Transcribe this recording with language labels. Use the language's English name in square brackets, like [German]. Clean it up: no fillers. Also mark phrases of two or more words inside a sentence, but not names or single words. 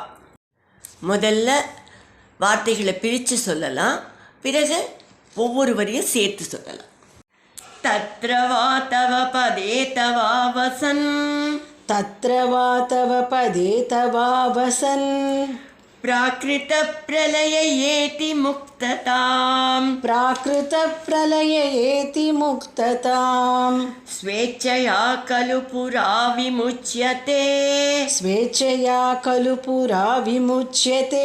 [Tamil] முதல்ல வார்த்தைகளை பிரித்து சொல்லலாம், பிறகு ஒவ்வொரு வரியும் சேர்த்து சொல்லலாம். [Sanskrit] तत्र वा तव पदे तवावसन्, तत्र वा तव पदे तवावसन्, प्राकृत प्रलय येति मुक्तताम्, प्राकृत प्रलय येति मुक्तताम्, स्वेच्छया खलु पुरा विमुच्यते, स्वेच्छया खलु पुरा विमुच्यते,